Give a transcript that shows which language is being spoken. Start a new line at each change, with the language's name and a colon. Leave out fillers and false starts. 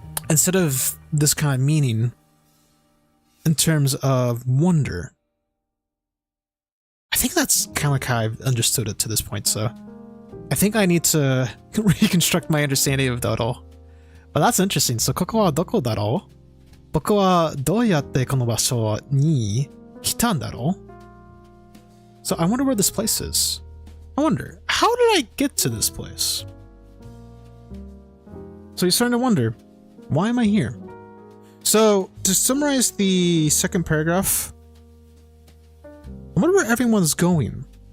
English: Instead of this kind of meaning in terms of wonder. I think that's kind of like how I've understood it to this point, so I think I need to reconstruct my understanding of daro. But that's interesting.
Japanese: So, ここはどこだろう?僕はどうやってこの場所に来たんだろう?
English: So I wonder where this place is. I wonder, how did I get to this place? So you're starting to wonder, why am I here? So to summarize the second paragraph, I wonder where everyone's going.